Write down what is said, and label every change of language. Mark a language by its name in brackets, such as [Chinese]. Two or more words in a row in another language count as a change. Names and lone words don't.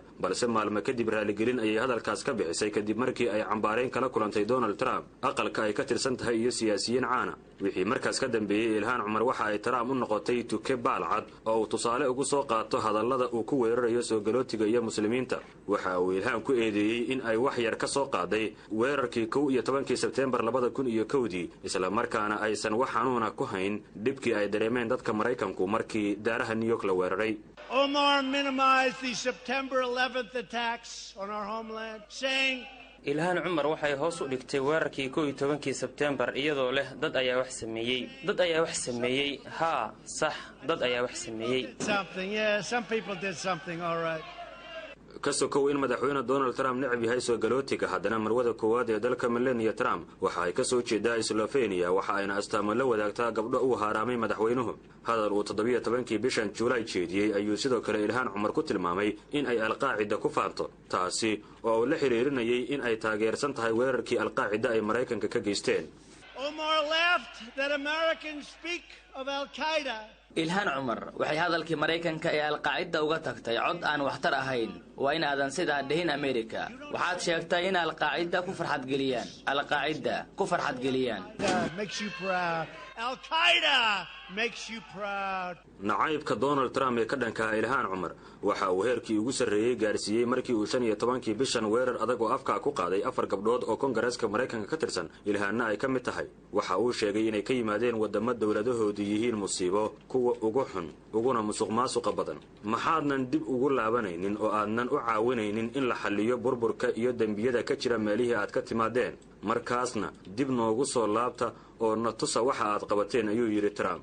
[Somali] balse maalmo kadib raaligelin ayay hadalkaas ka bixisay kadib markii ay cambaareen kala kulantay Donald Trump aqalka ay ka tirsan tahay iyo siyaasiyiin caana wixii markaas ka dambeeyay Ilhaan Cumar waxa ay Trump u noqotay tuke baalcad oo tusaale ugu soo qaato hadallada uu ku weerarayo soo galootiga iyo muslimiinta waxa uu Ilhaan ku eedeeyay in ay wax yar ka soo qaaday weerarkii 11 Sebtembar 2001 isla markaana aysan wax xanuuna ku hayn dhibkii ay dareemeen dadka Mareykanku markii daaraha New York la weeraray [English] Omar minimized the September 11th attacks on our homeland saying [Somali] Ilhaan Cumar waxay hoos u dhigtay weerarkii 11 Sebtembar iyadoo leh dad ayaa wax sameeyay ha sax dad ayaa wax sameeyay [English] some people did something all right [Somali] ka sokow in madaxweyne Donald Trump necab yahay soo galootiga haddana marwada koowaad ee dalka Melania Trump waxa ay ka soo jeedaa Slovenia waxa ayna astaamo la wadaagtaa gabdho uu haaraamay madaxweynuhu hadal uu 17 bishan July jeediyay ayuu sidoo kale Ilhaan Cumar ku tilmaamay in ay Al-Qaacida ku faanto taasi oo la xiriirinayay in ay taageersan tahay weerarkii Al-Qaacida ay Mareykanka ka geysteen [English] Omar laughed that Americans speak of Al-Qaeda [Somali] Ilhaan Cumar waxay hadalkii Mareykanka ee Al-Qaacida uga tagtay cod aan waxtar ahayn waa in aadan sidaa dhihin Amerika waxaad sheegtay in Al-Qaacida ku farxad geliyaan [English] Al-Qaeda makes you proud [Somali] nacaybka Donald Trump ee ka dhanka Ilhaan Cumar waxa uu heerkii ugu sareeyay gaarsiiyay markii uu 15 bishan weerar adag oo afka ku qaaday 4 gabdhood oo Kongareeska Mareykanka ka tirsan Ilhaanna ay ka mid tahay waxa uu sheegay inay ka yimaadeen wadamo dawladahoodu yihiin musiibo kuwa ugu xun uguna musuqmaasuqa badan maxaadnan dib ugu laabanaynin oo aadnan u caawinaynin in la xalliyo burburka iyo dambiyada ka jira meelihii aad ka timaadeen markaasna dib noogu soo laabta oo na tusa waxa aad qabateen ayuu yiri Trump